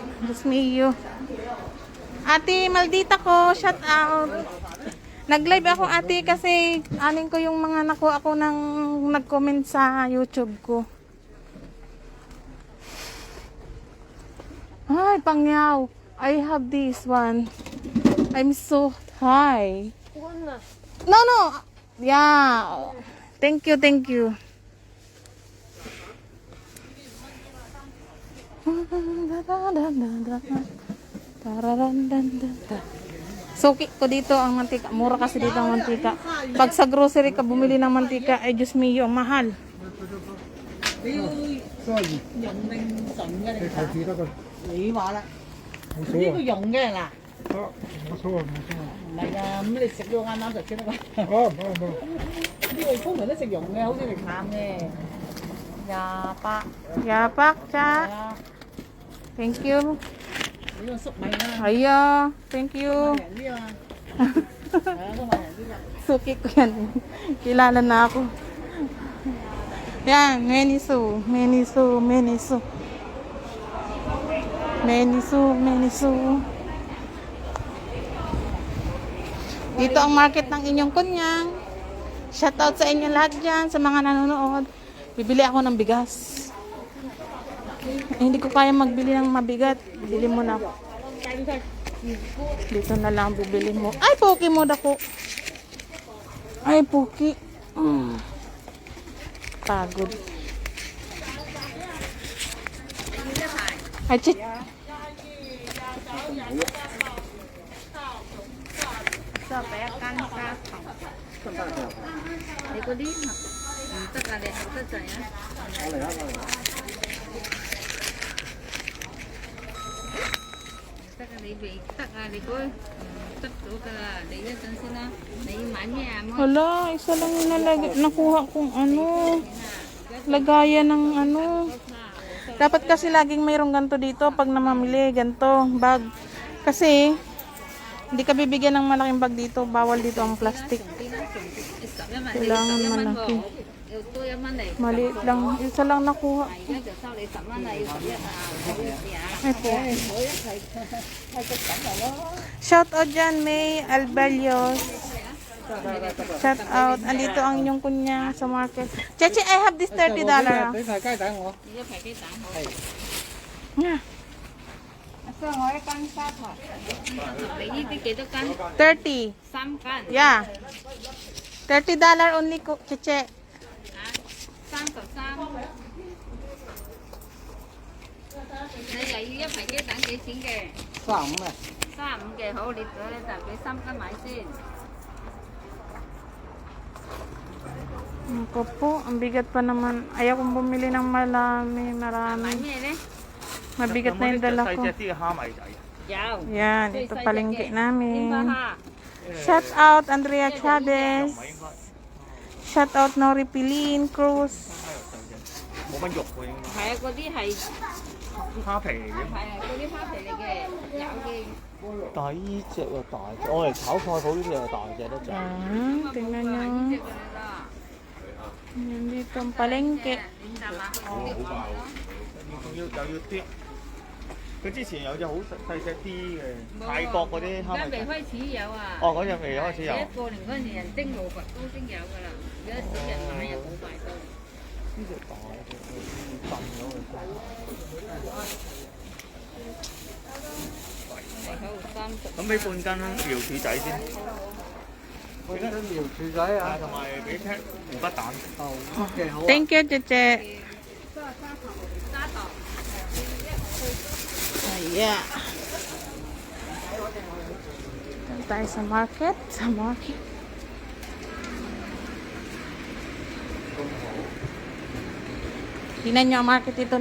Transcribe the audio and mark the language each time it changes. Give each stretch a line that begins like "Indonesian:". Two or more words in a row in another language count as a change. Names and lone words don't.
Spanish: Diyos mio.
Filipino: Ate, maldita ko. Shout out. Nag-live ako ate kasi anin ko yung mga nakuha ako ng nag-comment sa YouTube ko. Ay, pangyaw.
English: I have this one. I'm so high. No, no. Yeah. Thank you, thank you.
Filipino: Suki ko dito ang mantika. Mura kasi dito ang mantika. Pag sa grocery ka bumili ng mantika, ay
Spanish: Diyos mio,
Filipino: mahal.
Cantonese: 用定純嘅你你投資得㗎，你話啦，冇所謂。呢個用嘅嗱，得，冇所謂，冇所謂。唔係㗎，咁你食咗啱啱就先得㗎。冇。呢個通常都食用嘅，好似食淡嘅。28， Yapak, 係 cha. 啊，
English: Thank you.
Cantonese: 呢個粟米啦，
English: Aya, thank you.
Cantonese: 平啲啊嘛，係啊，都買平啲㗎。
Filipino: Suki ko yan. Kilala na ako. Yan, Menisu. Menisu, Menisu. Menisu, Menisu. Dito ang market ng inyong kunyang. Shoutout sa inyo lahat dyan, sa mga nanonood. Bibili ako ng bigas. Hindi ko kaya magbili ng mabigat. Bili mo na. Dito na lang bibili mo. Ay, Poki mo dako. Ay, Poki. Pagod. Ay, chit.
Cantonese: 就俾一間加糖。你嗰啲唔得啊，你口得滯啊？得啊，你未得啊，你嗰唔得咗㗎啦，你一陣先啦。你買咩啊？
Filipino: Hala, isa lang yung nakuha kong ano. Lagayan ng ano. Dapat kasi laging mayroong ganito dito pag namamili. Ganito, bag. Kasi, hindi ka bibigyan ng malaking bag dito. Bawal dito ang plastic. Kailangan malaki.
Cantonese: 要多1蚊嚟。
Filipino: Maliit lang. Isa lang nakuha.
Cantonese: 而家就收你10蚊啊，要11啊，唔好意思啊。
Filipino: Ay po. Shout out dyan, May Albalios. Shout out. Andito ang inyong kunya sa market. Cheche,
English: I have this $30. 啊
Cantonese: 俾塊雞蛋我。你一皮雞蛋好。
English: Yeah.
Cantonese: 所以我一斤沙糖。你呢啲幾多斤？
English: 30.
Cantonese: 3斤。
English: Yeah. $30 only, Cheche.
Cantonese: 33。你又要一皮雞蛋幾錢嘅 35啊，？35嘅好，你就俾3斤買先。
Filipino: Ako po, ang bigat pa naman. Ayaw kong bumili ng marami.
Cantonese: 買咩咧？
Filipino: Mabigat na yung dala ko.
Cantonese: 有。
Filipino: Yan,
Cantonese: 最
Filipino: ito
Cantonese: 細隻嘅
Filipino: palengke
Cantonese: 點
Filipino: namin.
Cantonese: 吧嚇？
English: Shout out Andrea Chavez. Shout out Nori Pilin Cruz.
Cantonese: 冇乜肉喎，應係啊，嗰啲係該蝦皮嚟嘅。係啊，嗰啲蝦皮嚟嘅，有嘅。但係呢只又大隻，我嚟炒菜好呢只又大隻得滯。
Filipino: Yan, tingnan nyo.
Cantonese: 呢隻㗎啦。
Filipino: Yan dito ang palengke.
Cantonese: 5 隻嘛。仲要又要啲。佢之前有隻好細隻啲嘅，泰國嗰啲而蝦米。家未開始有啊。哦，嗰隻未開始有。一過年嗰陣時人蒸蘿蔔都蒸有㗎啦，而家少人買又冇買到。呢隻大隻，震咗佢。好30。咁俾半斤苗柱仔先，我而家苗柱仔啊，同埋俾隻湖北蛋。哦，OK 好啊。
English: Thank you, Cheche.
Cantonese: 砂糖。
Filipino: Ayan. Doon tayo sa market. Sa market. Tingnan nyo ang market dito.